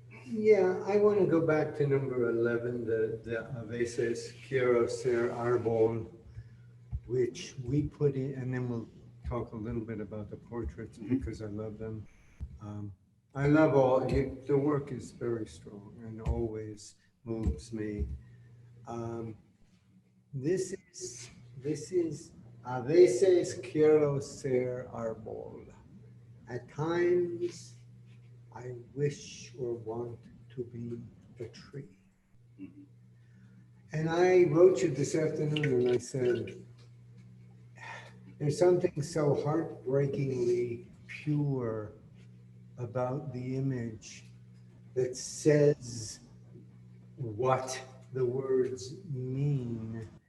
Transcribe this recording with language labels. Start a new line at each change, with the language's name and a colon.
English: Yeah, I want to go back to number 11, the
Spanish: a veces quiero ser árbol,
English: which we put in, and then we'll talk a little bit about the portraits because I love them. I love the work is very strong and always moves me. This is
Spanish: a veces quiero ser árbol.
English: At times, I wish or want to be a tree. And I wrote you this afternoon and I said, there's something so heartbreakingly pure about the image that says what the words mean.